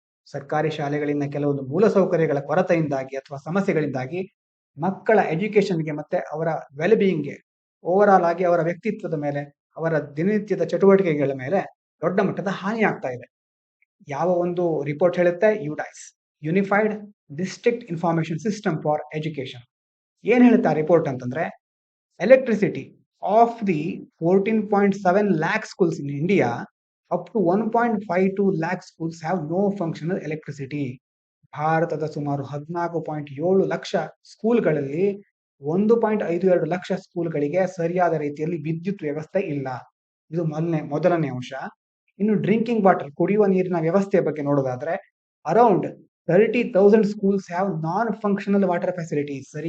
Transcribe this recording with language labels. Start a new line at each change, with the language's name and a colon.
Kannada: ಸರ್ಕಾರಿ ಶಾಲೆಗಳಿಂದ ಕೆಲವೊಂದು ಮೂಲಸೌಕರ್ಯಗಳ ಕೊರತೆಯಿಂದಾಗಿ ಅಥವಾ ಸಮಸ್ಯೆಗಳಿಂದಾಗಿ ಮಕ್ಕಳ ಎಜುಕೇಶನ್ಗೆ ಮತ್ತೆ ಅವರ ವೆಲ್ ಬೀಯಿಂಗ್ಗೆ, ಓವರ್ ಆಲ್ ಆಗಿ ಅವರ ವ್ಯಕ್ತಿತ್ವದ ಮೇಲೆ, ಅವರ ದಿನನಿತ್ಯದ ಚಟುವಟಿಕೆಗಳ ಮೇಲೆ ದೊಡ್ಡ ಮಟ್ಟದ ಹಾನಿ ಆಗ್ತಾ ಇದೆ. ಯಾವ ಒಂದು ರಿಪೋರ್ಟ್ ಹೇಳುತ್ತೆ, UDISE, unified district information system for education. ಏನ್ ಹೇಳುತ್ತೆ ಆ ರಿಪೋರ್ಟ್ ಅಂತಂದ್ರೆ,
English: electricity of the 14.7 lakh schools in India, up to 1.52 lakh schools have no functional electricity.
Kannada: ಭಾರತದ ಸುಮಾರು 14.7 ಲಕ್ಷ ಸ್ಕೂಲ್ಗಳಲ್ಲಿ 1.52 ಲಕ್ಷ ಸ್ಕೂಲ್ಗಳಿಗೆ ಸರಿಯಾದ ರೀತಿಯಲ್ಲಿ ವಿದ್ಯುತ್ ವ್ಯವಸ್ಥೆ ಇಲ್ಲ. ಇದು ಮೊದಲನೇ ಅಂಶ. ಇನ್ನು ಡ್ರಿಂಕಿಂಗ್ ವಾಟರ್, ಕುಡಿಯುವ ನೀರಿನ ವ್ಯವಸ್ಥೆಯ ಬಗ್ಗೆ ನೋಡೋದಾದ್ರೆ,
English: Around 30,000 schools have non functional water facilities.